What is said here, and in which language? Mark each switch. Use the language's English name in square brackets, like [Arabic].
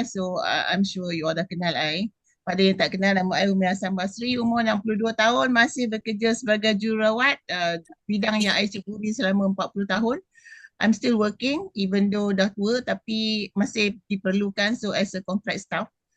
[English] So, I'm sure you all [Malay] dah kenal [English] I. [Malay] Pada yang tak kenal, nama I Umi Hassan Basri. Umur 62 tahun. Masih bekerja sebagai jururawat. Bidang yang I ceburi selama 40 tahun. [English] I'm still working even though [Malay] dah tua tapi masih diperlukan [English] so as a contract staff.